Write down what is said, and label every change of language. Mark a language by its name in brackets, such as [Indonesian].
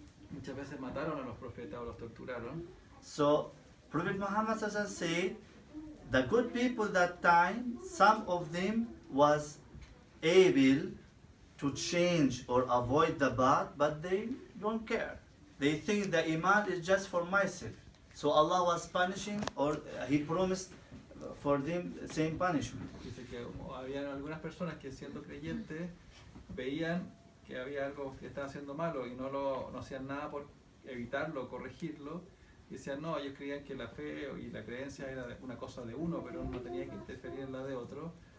[Spanish] Muchas veces mataron a los profetas o los torturaron. [English] So Prophet Muhammad said, the good people that time, some of them was able to change or avoid the bad, but they don't care. They think the iman is just for myself. So Allah was punishing, or He promised for them the same punishment. [Spanish] Dice que había algunas personas que siendo creyentes veían que había algo que estaba haciendo malo y no hacían nada por evitarlo, corregirlo. Y decían, no, ellos creían que la fe y la creencia era una cosa de uno, pero uno no tenía que interferir en la de otro.